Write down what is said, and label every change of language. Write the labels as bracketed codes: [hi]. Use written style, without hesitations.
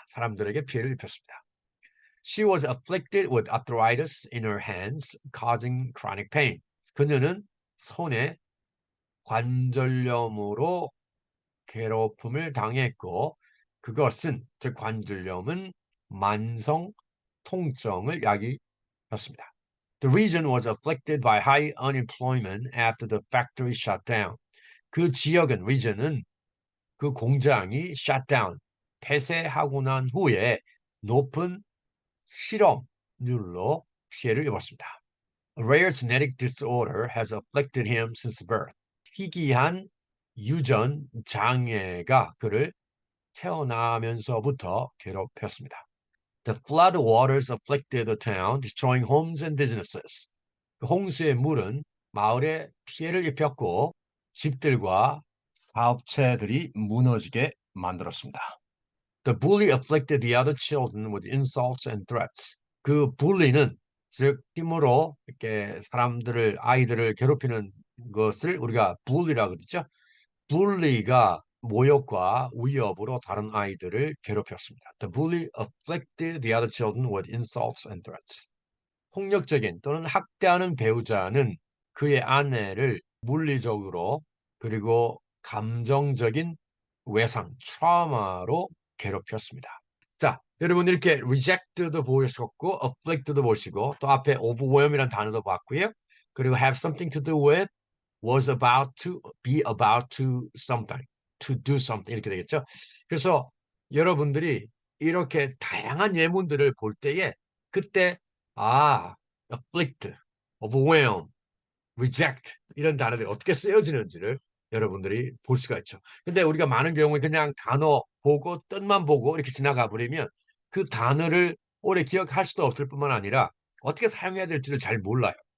[ko] 사람들에게 피해를 입혔습니다. [en] She was afflicted with arthritis in her hands, causing chronic pain. [ko] 그녀는 손에 관절염으로 괴롭힘을 당했고 그것은 즉 관절염은 만성 통증을 야기했습니다. [en] The region was afflicted by high unemployment after the factory shut down. [ko] 그 지역은 region은 그 공장이 [en] shut down [ko] 폐쇄하고 난 후에 높은 실업률로 피해를 입었습니다. [en] A rare genetic disorder has afflicted him since birth. [ko] 희귀한 유전 장애가 그를 태어나면서부터 괴롭혔습니다. [en] The flood waters afflicted the town, destroying homes and businesses. [ko] 그 홍수의 물은 마을에 피해를 입혔고 집들과 사업체들이 무너지게 만들었습니다. [en] The bully afflicted the other children with insults and threats. [ko] 그 bully는 즉 힘으로 이렇게 아이들을 괴롭히는 것을 우리가 bully라 그러죠. bully가 모욕과 위협으로 다른 아이들을 괴롭혔습니다. [en] The bully afflicted the other children with insults and threats. [ko] 폭력적인 또는 학대하는 배우자는 그의 아내를 물리적으로 그리고 감정적인 외상, 트라우마로 괴롭혔습니다. 자, 여러분 이렇게 reject도 보셨고, afflict도 보시고, 또 앞에 overwhelm이라는 단어도 봤고요. 그리고 [en] have something to do with, was about to, be about to something, to do something [ko] 이렇게 되겠죠. 그래서 여러분들이 이렇게 다양한 예문들을 볼 때에 그때 afflict, overwhelm, reject 이런 단어들이 어떻게 쓰여지는지를 여러분들이 볼 수가 있죠. 근데 우리가 많은 경우에 그냥 단어 보고 뜻만 보고 이렇게 지나가 버리면 그 단어를 오래 기억할 수도 없을 뿐만 아니라 어떻게 사용해야 될지를 잘 몰라요.